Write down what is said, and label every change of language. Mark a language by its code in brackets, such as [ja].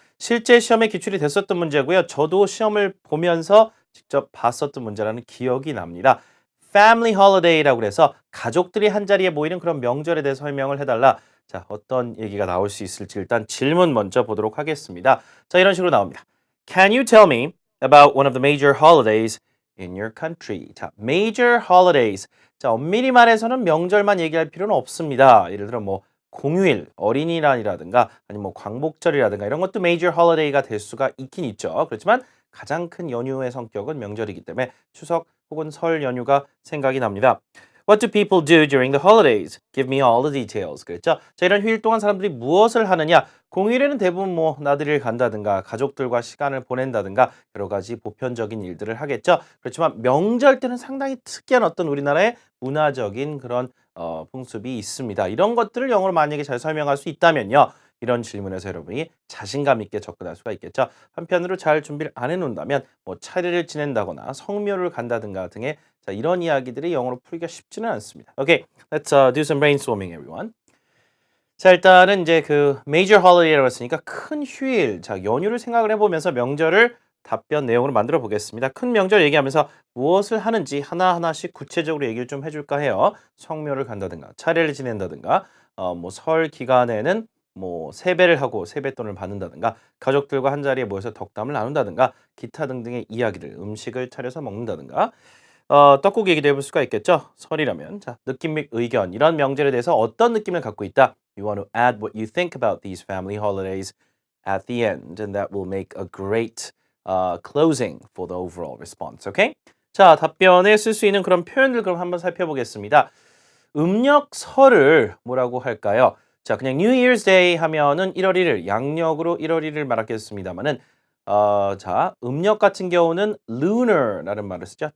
[ko] 실제 시험에 기출이 됐었던 문제고요. 저도 시험을 보면서 직접 봤었던 문제라는 기억이 납니다. Family Holiday라고 해서 가족들이 한자리에 모이는 그런 명절에 대해서 설명을 해달라. 자, 어떤 얘기가 나올 수 있을지 일단 질문 먼저 보도록 하겠습니다. 자, 이런 식으로 나옵니다. [en] Can you tell me about one of the major holidays in your country? 자, major holidays. [ko] 자, 엄밀히 말해서는 명절만 얘기할 필요는 없습니다. 예를 들어 뭐 공휴일, 어린이날이라든가 아니면 뭐 광복절이라든가 이런 것도 major holiday가 될 수가 있긴 있죠. 그렇지만 가장 큰 연휴의 성격은 명절이기 때문에 추석 혹은 설 연휴가 생각이 납니다. [en] What do people do during the holidays? Give me all the details. [ko] 그랬죠? 자, 이런 휴일 동안 사람들이 무엇을 하느냐? 공휴일에는 대부분 뭐 나들이를 간다든가 가족들과 시간을 보낸다든가 여러 가지 보편적인 일들을 하겠죠. 그렇지만 명절 때는 상당히 특이한 어떤 우리나라의 문화적인 그런 풍습이 있습니다. 이런 것들을 영어로 만약에 잘 설명할 수 있다면요. 이런 질문에서 여러분이 자신감 있게 접근할 수가 있겠죠. 한편으로 잘 준비를 안 해놓는다면 뭐 차례를 지낸다거나 성묘를 간다든가 등의 자, 이런 이야기들이 영어로 풀기가 쉽지는 않습니다. [en] Okay, let's do some brainstorming, everyone. [ko] 자, 일단은 이제 그 major holiday라고 했으니까 큰 휴일, 자, 연휴를 생각을 해보면서 명절을 답변 내용으로 만들어 보겠습니다. 큰 명절 얘기하면서 무엇을 하는지 하나하나씩 구체적으로 얘기를 좀 해줄까 해요. 성묘를 간다든가 차례를 지낸다든가 뭐 설 기간에는 뭐 세배를 하고 세뱃돈을 받는다든가 가족들과 한자리에 모여서 덕담을 나눈다든가 기타 등등의 이야기들, 음식을 차려서 먹는다든가 떡국 얘기도 해볼 수가 있겠죠. 설이라면 자, 느낌 및 의견 이런 명절에 대해서 어떤 느낌을 갖고 있다. [en] You want to add what you think about these family holidays at the end and that will make a great closing for the overall response. Okay? [ko] 자, 답변에 쓸 수 있는 그런 표현들 그럼 한번 살펴보겠습니다. 음력설을 뭐라고 할까요? 자, 그냥 New Year's Day 하면은 1월 1일, 양력으로 1월 1일 말하겠습니다만은 자, 음력 같은 경우는 lunar라는 말을 쓰죠.